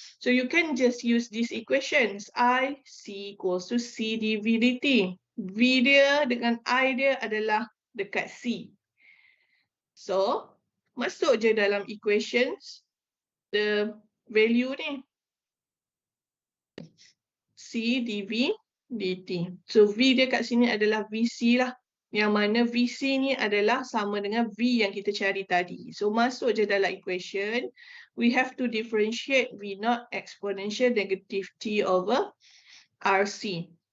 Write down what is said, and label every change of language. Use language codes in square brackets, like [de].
[en] So you can just use these equations. IC equals to C dV dt. [ms] V dia dengan I dia adalah dekat C. So, masuk je dalam equations the value ni. C dV dt. So V dia kat sini adalah VC lah. Yang mana VC ni adalah sama dengan V yang kita cari tadi. So masuk je dalam equation. [en] We have to differentiate V0 exponential negative T over RC.